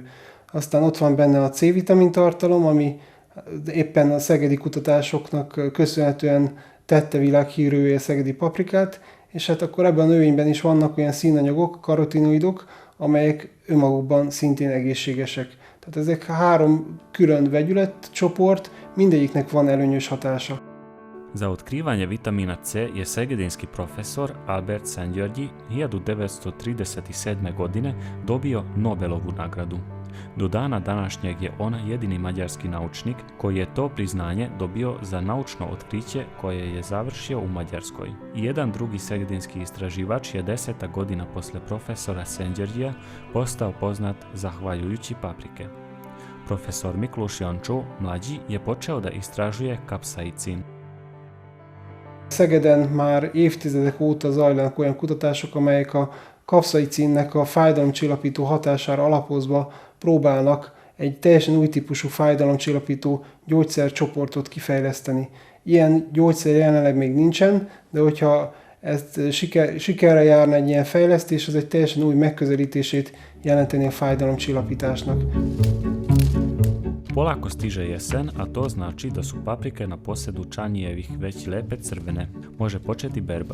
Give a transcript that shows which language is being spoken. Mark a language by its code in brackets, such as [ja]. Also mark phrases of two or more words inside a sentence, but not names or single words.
[hu] Aztán ott van benne a C-vitamin tartalom, ami éppen a szegedi kutatásoknak köszönhetően tette világhírűvé a szegedi paprikát, és hát akkor ebben a növényben is vannak olyan színanyagok, karotinoidok, amelyek önmagukban szintén egészségesek. Tehát ezek 3 külön vegyületcsoport, mindegyiknek van előnyös hatása. [sr] Za otkrivanje vitamina C je segedinski profesor Albert Szent-Györgyi 1937. godine dobio Nobelovu nagradu. Do dana današnjeg je on jedini mađarski naučnik koji je to priznanje dobio za naučno otkriće koje je završio u Mađarskoj. Jedan drugi segedinski istraživač je 10. godina posle profesora Szent-Györgyija postao poznat zahvaljujući paprike. Profesor Miklós Jancsó, mlađi, je počeo da istražuje kapsaicin. [hu] Szegeden már évtizedek óta zajlanak olyan kutatások, amelyek a kapszaicinnek a fájdalomcsillapító hatására alapozva próbálnak egy teljesen új típusú fájdalomcsillapító gyógyszercsoportot kifejleszteni. Ilyen gyógyszer jelenleg még nincsen, de hogyha ezt sikerre járna egy ilyen fejlesztés, az egy teljesen új megközelítését jelenteni a fájdalomcsillapításnak. [sr] Polako stiže jesen, a to znači da su paprike na posedu Čanijevih već lepe crvene. Može početi berba.